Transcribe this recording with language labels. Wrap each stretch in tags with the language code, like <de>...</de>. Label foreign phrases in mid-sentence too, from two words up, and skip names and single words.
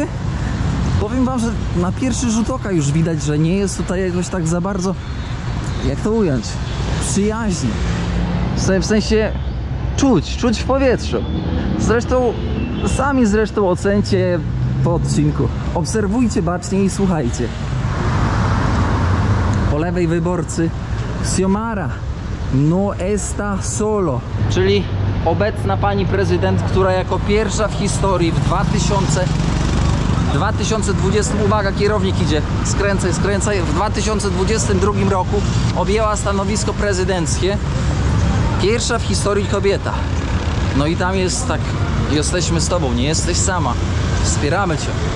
<pl>Powiem wam, że na pierwszy rzut oka już widać, że nie jest tutaj jakoś tak za bardzo, jak to ująć, przyjaźnie. W sensie czuć w powietrzu. Zresztą, sami ocencie po odcinku. Obserwujcie bacznie i słuchajcie. Po lewej wyborcy</pl> <es>Xiomara no está solo,</es> <pl>czyli obecna pani prezydent, która jako pierwsza w historii w 2020, uwaga, kierownik idzie, skręcaj, w 2022 roku objęła stanowisko prezydenckie. Pierwsza w historii kobieta. No i tam jest tak, jesteśmy z tobą, nie jesteś sama, wspieramy cię.</pl>